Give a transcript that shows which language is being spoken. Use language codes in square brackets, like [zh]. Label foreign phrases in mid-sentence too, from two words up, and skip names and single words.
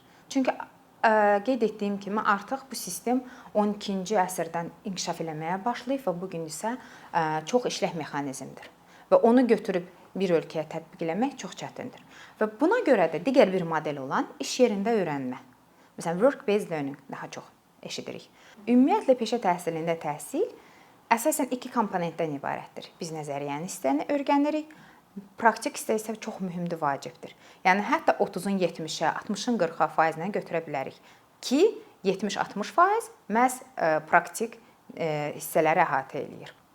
[az] Çünki qeyd etdiyim kimi artıq bu sistem 12-ci əsrdən inkişaf eləməyə başlayıb və bu gün isə çox işlək mexanizmdir. Və onu götürüb bir ölkəyə tətbiq etmək çox çətindir. Və buna görə də digər bir model olan iş yerində öyrənmə. Məsələn, [en] work-based learning [az] daha çox eşidirik. Ümumiyyətlə peşə təhsilində təhsil əsasən 2 komponentdən ibarətdir. Biz nəzəriyyəni hissəni öyrənirik. Praktik hissə isə çox mühümdür, vacibdir. Yəni hətta 30-un 70-ə, 60-ın 40-a faizinə götürə bilərik ki, 70-60% məhz praktik hissələri əhatə eləyir.